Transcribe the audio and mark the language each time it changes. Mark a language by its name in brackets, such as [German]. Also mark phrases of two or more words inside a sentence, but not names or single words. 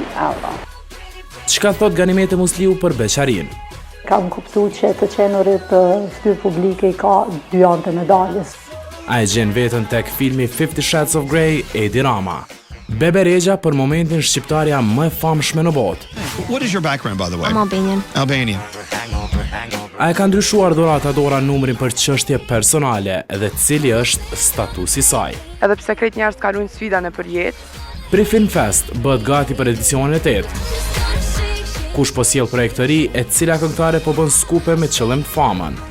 [Albanian] Çka thot Ganimete Musliu për beqarin? Kam kuptu që të qenurit të fytyrë publike i ka 2 anë të medaljes. A e gjen vetën tek filmi 50 Shades of Grey, Edi Rama. Bebe Rexha për momentin shqiptarja më e famshme në botë. [English] What is your background, by the way? I'm Albanian. Albanian. [Albanian] A e ka ndryshuar Dorata Dora numrin për çështje personale dhe cili është statusi i saj. Edhe pse krejt njerëz kalojnë sfida në përjetë. Pri Film Fest bëhet gati për edicionin e 8. Kush po sjell projekt të ri e cila këngëtare po bën skupe me qëllim të famën.